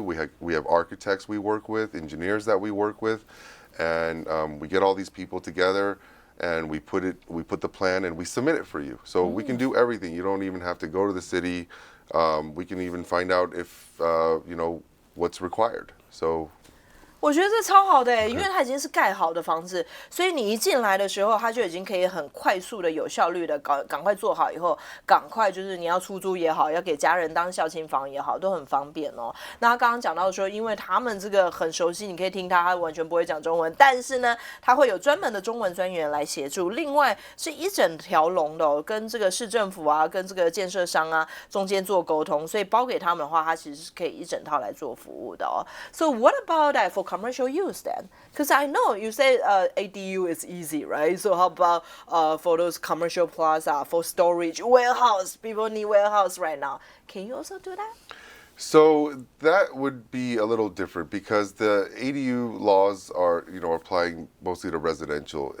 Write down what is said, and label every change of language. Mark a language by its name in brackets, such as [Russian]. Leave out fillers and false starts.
[English] We have architects we work with, engineers that we work with, and we get all these people together. And we put the plan and we submit it for you. So we can do everything. You don't even have to go to the city. We can even find out if what's required. So [Chinese] 我觉得这超好的欸，因为它已经是盖好的房子，所以你一进来的时候，它就已经可以很快速的、有效率的赶快做好以后，赶快就是你要出租也好，要给家人当孝亲房也好，都很方便哦。那他刚刚讲到说，因为他们这个很熟悉，你可以听他完全不会讲中文，但是呢，他会有专门的中文专员来协助。另外是一整条龙的哦，跟这个市政府啊，跟这个建设商啊中间做沟通，所以包给他们的话，它其实是可以一整套来做服务的哦。 [English] So what about that for commercial use then? Because I know you say ADU is easy, right? So how about for those commercial plaza, for storage, warehouse? People need warehouse right now. Can you also do that? So that would be a little different because the ADU laws are, applying mostly to residential.